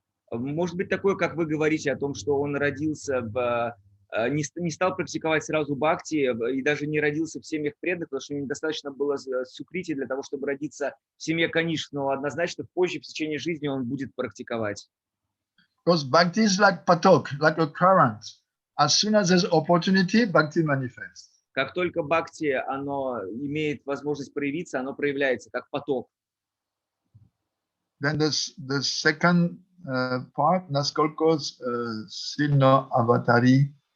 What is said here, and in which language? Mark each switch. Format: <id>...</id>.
<ru>Может быть такое, как вы говорите, о том, что он родился не стал практиковать сразу бхакти и даже не родился в семьях преданных, потому что ему недостаточно было сукрити для того, чтобы родиться в семье каниш, но однозначно позже в течение жизни он будет практиковать.</ru> <en>Because bhakti is like patok, like a current. As soon as there's opportunity, bhakti manifests.</en> <ru>Как только бхакти, оно имеет возможность проявиться, оно проявляется как поток.</ru> <en>Then the second part,</en> <ru>насколько сильно аватари.</ru>